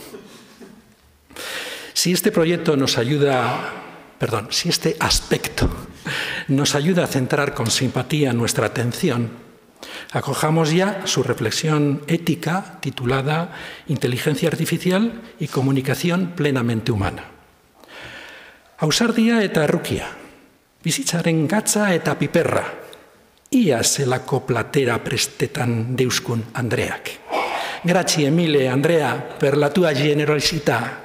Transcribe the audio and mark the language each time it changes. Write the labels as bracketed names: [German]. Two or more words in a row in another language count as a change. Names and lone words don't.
[Spanish] Si este proyecto nos ayuda, si este aspecto nos ayuda a centrar con simpatía nuestra atención, acojamos ya su reflexión ética titulada Inteligencia Artificial y Comunicación Plenamente Humana. [Basque] Ausardia eta errukia, bizitzaren gatza eta piperra, ia zelako platera prestetan deuskun Andreak. [Italian] Grazie mille, Andrea, per la tua generosità.